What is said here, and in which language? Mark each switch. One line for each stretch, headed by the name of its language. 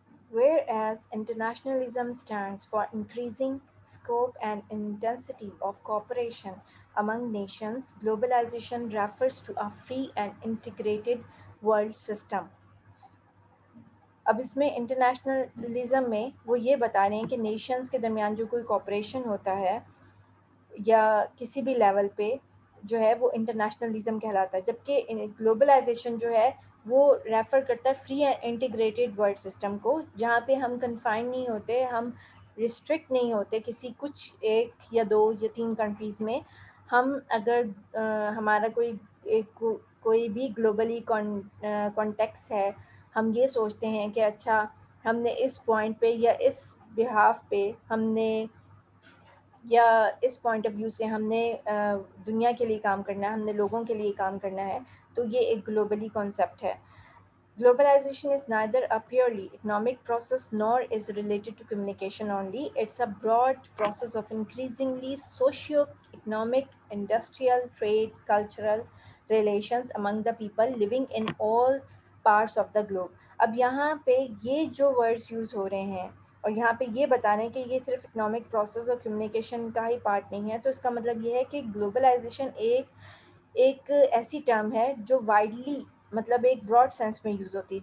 English: Whereas internationalism stands for increasing scope and intensity of cooperation among nations, globalization refers to a free and integrated world system.
Urdu: اب اس میں انٹرنیشنلزم میں وہ یہ بتا رہے ہیں کہ نیشنز کے درمیان جو کوئی کوپریشن ہوتا ہے یا کسی بھی لیول پہ جو ہے وہ انٹرنیشنلزم کہلاتا ہے. جبکہ گلوبلائزیشن جو ہے وہ ریفر کرتا ہے free and integrated world system کو، جہاں پہ ہم کنفائن نہیں ہوتے، ہم ریسٹرکٹ نہیں ہوتے کسی کچھ 1 یا 2 یا 3 کنٹریز میں. ہم اگر ہمارا کوئی بھی گلوبلی کانٹیکس ہے، ہم یہ سوچتے ہیں کہ اچھا ہم نے اس پوائنٹ پہ یا اس بہاف پہ ہم نے یا اس پوائنٹ آف ویو سے ہم نے دنیا کے لیے کام کرنا ہے، ہم نے لوگوں کے لیے کام کرنا ہے، تو یہ ایک گلوبلی کانسیپٹ ہے.
English: Globalization is neither a purely economic process nor is related to communication only. It's a broad process of increasingly socio-economic, industrial, trade, cultural relations among the people living in all parts of the globe.
Urdu: اب یہاں پہ یہ جو words use ہو رہے ہیں اور یہاں پہ یہ بتا رہے ہیں کہ یہ صرف اکنامک پروسیس اور کمیونیکیشن کا ہی پارٹ نہیں ہے، تو اس کا مطلب یہ ہے کہ گلوبلائزیشن ایک ایسی ٹرم ہے جو وائڈلی مطلب ایک براڈ سینس میں یوز ہوتی ہے.